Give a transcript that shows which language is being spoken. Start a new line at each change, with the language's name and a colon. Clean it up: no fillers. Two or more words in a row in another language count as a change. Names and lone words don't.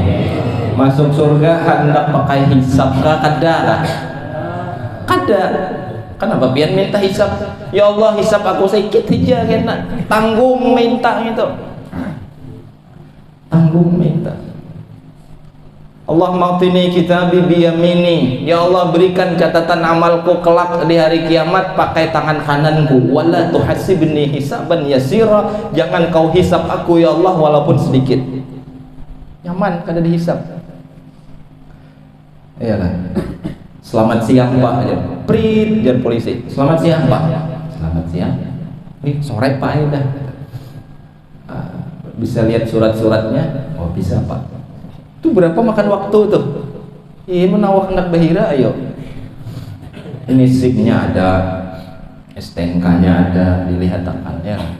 Banjar: Masuk surga hendak pakai hisab kah? Kada. Kenapa pian minta hisab? Ya Allah, hisab aku sedikit aja kena. Tanggung minta itu. Tanggung minta.
Arabic: اللهم آتني كتابي بيميني,
Banjar: ya Allah berikan catatan amalku kelak di hari kiamat pakai tangan kananku.
Arabic: ولا تحاسبني حسابا يسيرا,
Banjar: jangan kau hisab aku ya Allah walaupun sedikit. Nyaman kada dihisab. Iyalah. Selamat siang Pak, prit jar polisi. Selamat siang Pak. Selamat siang. Ini sore Pak dah. Bisa lihat surat-suratnya? Oh bisa Pak. Itu berapa makan waktu tuh? Iya menawak anak bahira ayo. Ini SIM-nya ada, STNK-nya ada, dilihat tanggalnya.